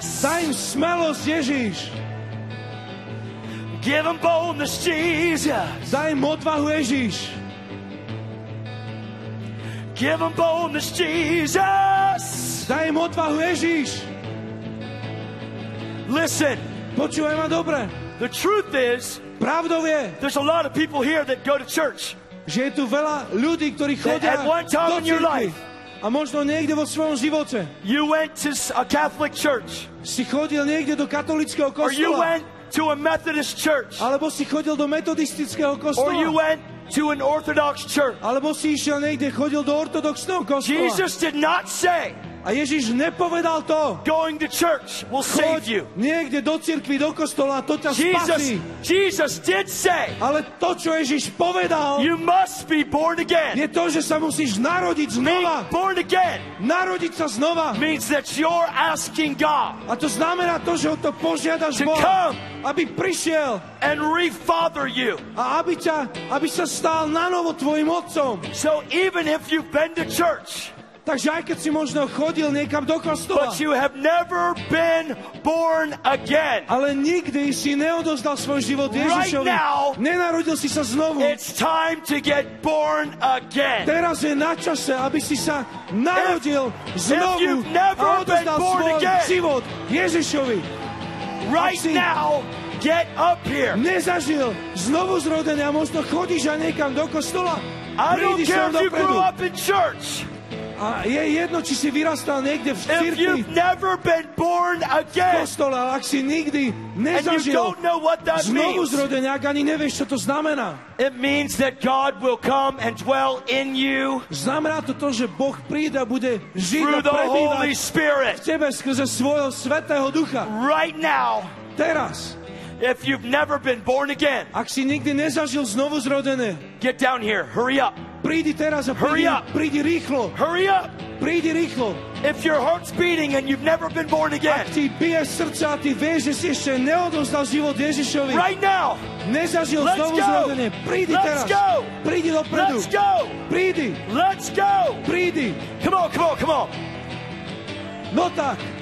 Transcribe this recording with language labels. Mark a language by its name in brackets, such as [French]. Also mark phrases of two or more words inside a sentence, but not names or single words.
[Slovak] Daj im smelosť, Ježiš. [English] Give them boldness, Jesus. [Slovak] Daj im odvahu, Ježiš. [English] Give them boldness, Jesus. [Slovak] Daj im odvahu, Ježiš. [English] Listen, [Slovak] Počúvaj ma dobre. [English] the truth is, [Slovak] Pravdou je, [English] there's a lot of people here that go to church. [Slovak] že je tu veľa ľudí, ktorí chodia [English] At one time [Slovak] do [English] in your [Slovak] cirkvi. [English] life. [Slovak] A možno niekde vo svojom živote [English] You went to a Catholic church, [Slovak] si chodil niekde do katolického [English] or you [Slovak] kostola. [English] went to a Methodist church, [Slovak] Alebo si chodil do metodistického [English] or you [Slovak] kostola. [English] went to an Orthodox church. [Slovak] Alebo si išiel niekde, chodil do ortodoxného kostola. [English] Jesus did not say [Slovak] A Ježiš nepovedal to. [English] going to church will save you. [Slovak] Choď niekde do cirkvi, do kostola, to ťa spasí. [English] Jesus did say [Slovak] Ale to, čo Ježiš povedal, [English] you must be born again. [Slovak] je to, že sa musíš narodiť [English] Being [Slovak] znova. [English] born again [Slovak] Narodiť sa znova. [English] means that you're asking God [Slovak] A to znamená to, že o to požiadaš [English] to [Slovak] Boha, [English] come [Slovak] aby prišiel [English] and refather you. [Slovak] a aby sa stal nanovo tvojim otcom. [English] So even if you've been to church, [Slovak] Takže aj keď si možno chodil niekam do kostola, [English] but you have never been born again. [Slovak] ale nikdy si neodozdal svoj život Ježišovi. [English] Right now, [Slovak] nenarodil si sa znovu. [English] It's time to get born again. [Slovak] Teraz je na čase, aby si sa narodil znovu [English] you've never [Slovak] a odozdal [English] been born [Slovak] svoj [English] again, [Slovak] život Ježišovi. [English] Right [Slovak] si [English] now, get up here. [Slovak] Nezažil znovu zrodené a možno chodíš aj niekam do kostola. [English] I don't [Slovak] Prídi [English] care [Slovak] sem [English] if you [Slovak] dopredu. [English] grew up in church. [Slovak] A je jedno, či si vyrastal niekde v [English] If [Slovak] cirkvi, [English] you've never been born [Slovak] v [English] again, [Slovak] kostole, ale ak si nikdy [English] and you [Slovak] nezažil [English] don't know what that [Slovak] znovu [English] means, [Slovak] zrodenie, ak ani nevieš, čo to znamená. [English] it means that God will come and dwell in you [Slovak] Znamená to, že Boh príde a bude žiť [English] through [Slovak] a [English] the [Slovak] prebývať [English] Holy [Slovak] v [English] Spirit. [Slovak] tebe skrze svojho Svätého Ducha. [English] Right now, [Slovak] Teraz, [English] if you've never been born again, [Slovak] ak si nikdy nezažil znovu zrodené, [English] get down here. Hurry up. [Slovak] prídi teraz a [English] Hurry up. [Slovak] prídi rýchlo. [English] Hurry up. [Slovak] Prídi rýchlo. [English] If your heart's beating and you've never been born again, [Slovak] Ak ti bije srdce a ty vieš, že si ešte neodozdal život Ježišovi, [English] right now, [Slovak] nezažil [English] Let's [Slovak] znovu [English] go. [Slovak] zrodenie, prídi [English] Let's [Slovak] teraz. [English] go. [Slovak] Prídi dopredu. [English] let's go. [Slovak] Prídi. [English] Let's go. [Slovak] Prídi. [English] Come on, come on, come on. [Slovak] No tak.